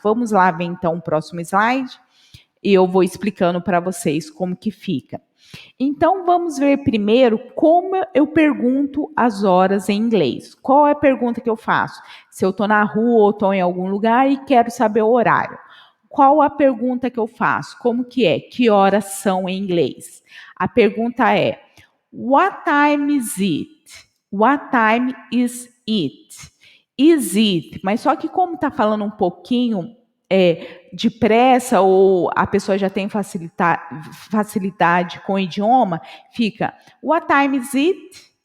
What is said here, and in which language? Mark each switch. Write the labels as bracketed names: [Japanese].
[Portuguese] Vamos lá ver então o próximo slide? E eu vou explicando para vocês como que fica. Então, vamos ver primeiro como eu pergunto as horas em inglês. Qual é a pergunta que eu faço? Se eu estou na rua ou estou em algum lugar e quero saber o horário. Qual a pergunta que eu faço? Como que é? Que horas são em inglês? A pergunta é: [English] what time is it? What time is it? Is it? [Portuguese] Mas só que como está falando um pouquinho depressa ou a pessoa já tem facilidade com o idioma, fica [English] what time is it?